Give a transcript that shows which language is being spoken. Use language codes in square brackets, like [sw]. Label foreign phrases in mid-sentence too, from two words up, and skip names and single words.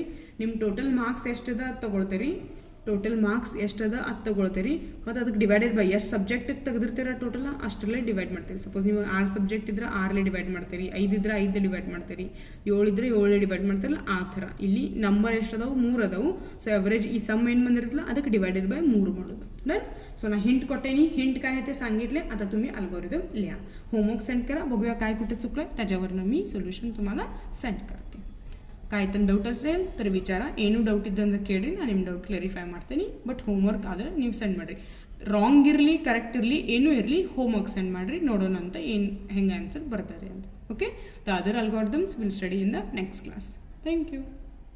[kn] ನಿಮ್ಮ ಟೋಟಲ್ ಮಾರ್ಕ್ಸ್ ಎಷ್ಟದ ಅದು ತೊಗೊಳ್ತೀರಿ, ಟೋಟಲ್ ಮಾರ್ಕ್ಸ್ ಎಷ್ಟದ ಅದು ತೊಗೊಳ್ತೀರಿ, ಮತ್ತು ಅದಕ್ಕೆ [en] divided by [kn] ಎಷ್ಟು ಸಬ್ಜೆಕ್ಟಿಗೆ ತೆಗೆದಿರ್ತೀರ ಟೋಟಲ್ ಅಷ್ಟರಲ್ಲೇ ಡಿವೈಡ್ ಮಾಡ್ತೀರಿ. ಸಪೋಸ್ ನೀವು 6 ಸಬ್ಜೆಕ್ಟ್ ಇದ್ರೆ 6ಲೇ ಡಿವೈಡ್ ಮಾಡ್ತೀರಿ, 5 ಇದ್ರೆ 5 ಡಿವೈಡ್ ಮಾಡ್ತೀರಿ, 7 ಇದ್ರೆ 7ಲೇ ಡಿವೈಡ್ ಮಾಡ್ತಿರಲ್ಲ, ಆ ಥರ. ಇಲ್ಲಿ ನಂಬರ್ ಎಷ್ಟು ಅದಾವು? 3 ಅದಾವು. ಸೊ ಎವರೇಜ್ ಈ ಸಮ್ ಏನು ಬಂದಿರುತ್ತಲ್ಲ ಅದಕ್ಕೆ [en] divided by [kn] 3 ಮಾಡೋದು. डन. ಸೋ ನಾ ಹಿಂಟ್ ಕೋಟೇನಿ. [mr] हिंट काय आहे ते सांगितले. आता तुम्ही अल्गोरिदम लिहा. होमवर्क सेंड करा. बघूया काय कुठे चुकलं त्याच्यावरनं मी सोल्युशन तुम्हाला सेंड करते. काय तर डाउट असेल तर विचार. [kn] ಏನು ಡೌಟ್ ಇದ್ದಂದ್ರೆ ಕೇಳಿ, ನಾನು ನಿಮ್ಮ ಡೌಟ್ ಕ್ಲಾರಿಫೈ ಮಾಡ್ತೀನಿ. ಬಟ್ ಹೋಮ್ವರ್ಕ್ ಆದರೆ ನೀವು ಸೆಂಡ್ ಮಾಡಿರಿ. ರಾಂಗ್ ಇರಲಿ ಕರೆಕ್ಟ್ ಇರಲಿ ಏನೂ ಇರಲಿ ಹೋಮ್ವರ್ಕ್ ಸೆಂಡ್ ಮಾಡಿರಿ, ನೋಡೋಣ ಅಂತ ಏನು ಹೆಂಗೆ ಆನ್ಸರ್ ಬರ್ತಾರೆ ಅಂತ. ಓಕೆ. [en] the other algorithms will study in the next class. thank you.